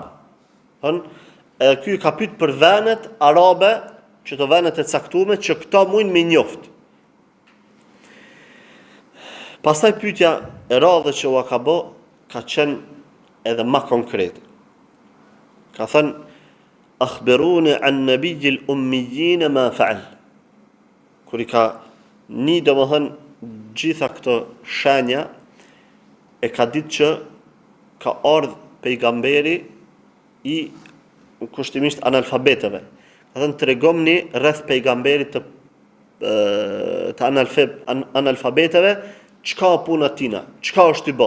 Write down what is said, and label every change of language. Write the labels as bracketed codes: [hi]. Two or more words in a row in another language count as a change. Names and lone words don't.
[sq] Edhe ky ka pyet për vendet arabe, që to vendet e caktuara që këta mundin me njoft. Pastaj pyetja e radhës që u ka bë ka qenë edhe më konkrete. Ka thënë [ar] أخبروني عن نبي الأميين ما فعل. [sq] Kur i ka një domethënë gjitha këto shenja, e ka ditë që ka ardhur pejgamberi i kushtimisht analfabetëve. Ka thënë tregomni rreth pejgamberit të analfabetëve, çka puna tina, çka është i bë.